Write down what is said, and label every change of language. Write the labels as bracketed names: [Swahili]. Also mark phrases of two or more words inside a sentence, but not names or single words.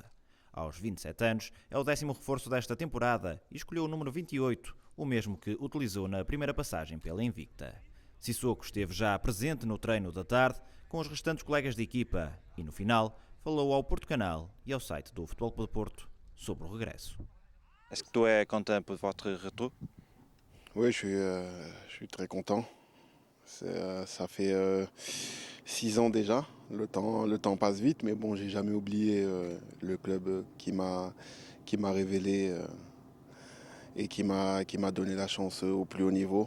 [Portuguese] Aos 27 anos, é o 10º reforço desta temporada e escolheu o número 28, o mesmo que utilizou na primeira passagem pela Invicta. Sissoko esteve já presente no treino da tarde com os restantes colegas de equipa e, no final, falou ao Porto Canal e ao site do Futebol Clube do Porto sobre o regresso. [French] Est-ce que tu es content pour votre retour? Oui, je suis très content. Ça fait 6 ans déjà. Le temps passe vite, mais bon, j'ai jamais oublié le club qui m'a révélé et qui m'a donné la chance au plus haut niveau.